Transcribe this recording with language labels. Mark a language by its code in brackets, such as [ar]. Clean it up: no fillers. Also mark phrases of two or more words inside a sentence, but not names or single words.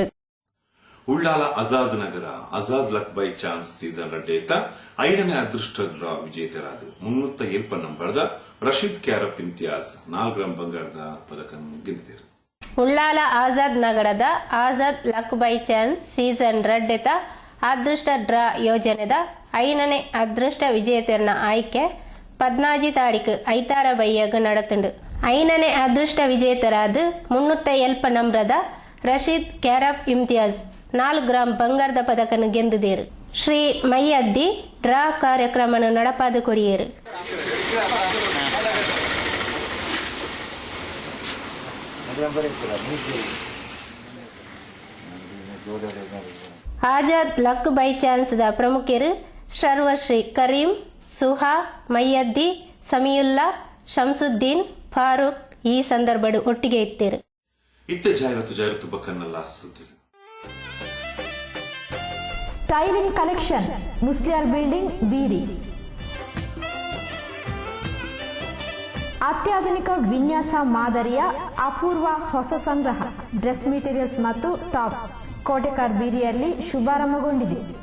[kn] ಉಳ್ಳಾಲ ಆಜಾದ್ ನಗರ ಆಜಾದ್ ಲಕ್ ಬೈ ಚಾನ್ಸ್ ಸೀಸನ್ ರಡ್ಡೇತ 5ನೇ ಅದೃಷ್ಟ ಡ್ರಾ ವಿಜೇತರಾದ 370 ನಂಬರ್ದ ರಶೀದ್ ಕ್ಯಾರಪ್ ಇಂತಿಯಾಜ್ 4 ಗ್ರಾಂ ಬಂಗಾರದ ಪದಕ ಗೆದ್ದಿದ್ದಾರೆ. [tcy] ಉಳ್ಳಾಲ ಆಜಾದ್ ನಗರದ ಆಜಾದ್ ಲಕ್ ಬೈ ಚಾನ್ಸ್ ಸೀಸನ್ 2 ಅದೃಷ್ಟ ಡ್ರಾ ಯೋಜನೆದ 5ನೇ ಅದೃಷ್ಟ ವಿಜೇತರನ ಆಯ್ಕೆ 14 ತಾರೀಕು ಐತಾರ ಬೈಯಾಗ ನಡತುಂಡು. 5ನೇ ಅದೃಷ್ಟ ವಿಜೇತರಾದ 370 ನಂಬರದ ರಶೀದ್ ಕ್ಯಾರಫ್ ಇಮ್ತಿಯಾಜ್ 4 ಗ್ರಾಂ ಬಂಗಾರದ ಪದಕನ್ನು ಗೆದ್ದಿದ್ದೇರು. ಶ್ರೀ ಮೈಯದ್ದಿ ಡ್ರಾ ಕಾರ್ಯಕ್ರಮ ನಡಪಾದ ಕೊರಿಯರು. ಆಜಾದ್ ಲಕ್ ಬೈ ಚಾನ್ಸ್ ದ ಪ್ರಮುಖರು ಸರ್ವಶ್ರೀ ಕರೀಂ, ಸುಹಾ, ಮೈಯದ್ದಿ, ಸಮೀಯುಲ್ಲಾ, ಶಂಸುದ್ದೀನ್, ಫಾರೂಕ್ ಈ ಸಂದರ್ಭ ಒಟ್ಟಿಗೆ ಇತ್ತೇರು. ಇತ್ತೆ ಜಾಹೀರಾತು ಬಕ್ಕನ್ನಲ್ಲ ಸುದ್ದಿ. ಸ್ಟೈಲಿಂಗ್ ಕಲೆಕ್ಷನ್ ಮುಸ್ಲಿಯಾರ್ ಬಿಲ್ಡಿಂಗ್ ಬೀರಿ. [kn] ಅತ್ಯಾಧುನಿಕ ವಿನ್ಯಾಸ ಮಾದರಿಯ ಅಪೂರ್ವ ಹೊಸ ಸಂಗ್ರಹ [en] dress materials [kn] ಮತ್ತು ಟಾಪ್ಸ್ ಕೋಟೆಕಾರ್ ಬೀರಿಯಲ್ಲಿ ಶುಭಾರಂಭಗೊಂಡಿದೆ.